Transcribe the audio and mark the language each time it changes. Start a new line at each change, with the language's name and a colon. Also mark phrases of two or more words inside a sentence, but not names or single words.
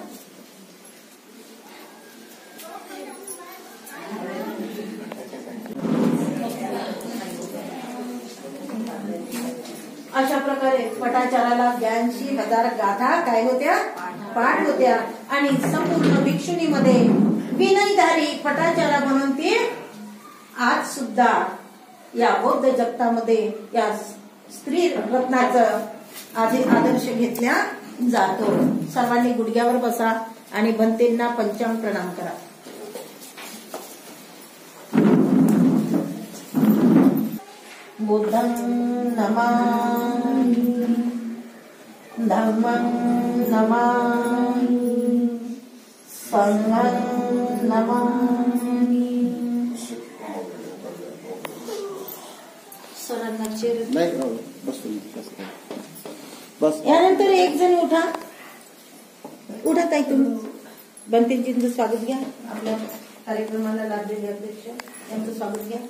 Marathi: अशा प्रकारे पटाचाराला 82,000 गाथा काय होत्या, पाठ होत्या आणि संपूर्ण भिक्षुणीमध्ये विनयधारी पटाचारा म्हणून ती आज सुद्धा या बौद्ध जगतामध्ये या स्त्री रत्नाचं आदर्श घेतल्या जातो। सर्वांनी गुडघ्यावर बसा आणि भंतेंना पंचांग प्रणाम करा।
Pali: बुद्धं नमामि, धम्मं नमामि, संघं नमामि।
Marathi: सरांना चेअर यानंतर एक जण उठा ताई, तुम्ही बनतेजींचं स्वागत घ्या। आपल्या कार्यक्रमाला लाभलेले अध्यक्ष यांचं स्वागत घ्या।